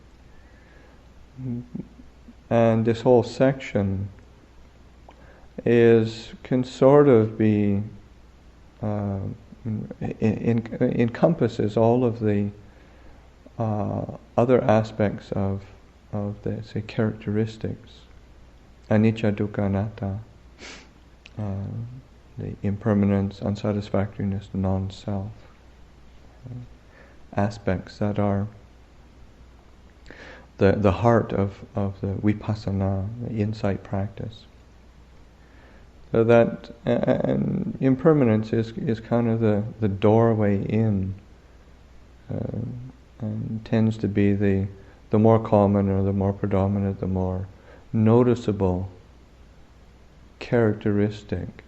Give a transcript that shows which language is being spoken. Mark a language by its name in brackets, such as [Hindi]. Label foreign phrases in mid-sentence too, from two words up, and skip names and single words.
[English] And this whole section can sort of be, encompasses all of the other aspects of the, say, characteristics, [Pali] anicca, dukkha, anatta, [English] the impermanence, unsatisfactoriness, non-self, aspects that are the heart of the vipassana, the insight practice. So that and impermanence is kind of the doorway in, and tends to be the more common or the more predominant, the more noticeable characteristic.